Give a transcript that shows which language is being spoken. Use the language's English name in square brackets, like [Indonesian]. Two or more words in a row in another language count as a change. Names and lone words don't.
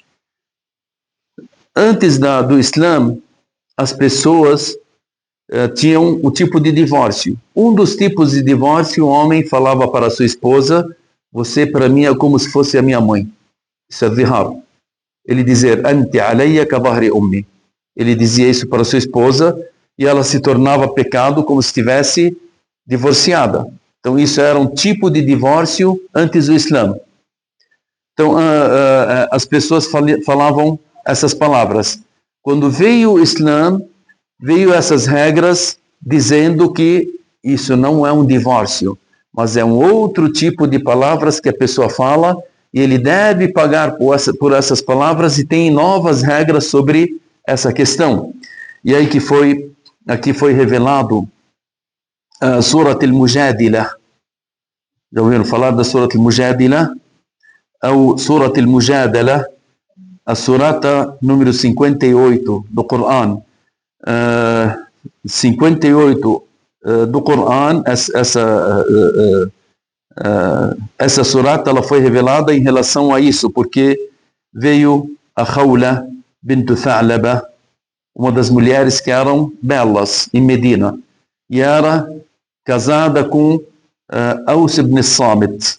[Portuguese] Antes do Islã, as pessoas tinham o tipo de divórcio. Um dos tipos de divórcio, o homem falava para a sua esposa, você para mim é como se fosse a minha mãe. Isso é dhihar. Ele dizia, [Arabic] أنتِ عليّ كظهر أمي. [Portuguese] Ele dizia isso para a sua esposa e ela se tornava pecado como se estivesse divorciada. Então, isso era um tipo de divórcio antes do Islã. Então, as pessoas falavam essas palavras. Quando veio o Islã, veio essas regras dizendo que isso não é um divórcio, mas é um outro tipo de palavras que a pessoa fala e ele deve pagar por essas palavras, e tem novas regras sobre essa questão. E aí aqui foi revelado Surat al-Mujadila. Já ouviram falar da Surat al-Mujadila? Ou Surat al-Mujadala, a surata número 58 do Coran. 58 do Coran, essa surata ela foi revelada em relação a isso, porque veio a Khawla bint Tha'laba, uma das mulheres que eram belas em Medina, e era casada com Aus ibn Samit.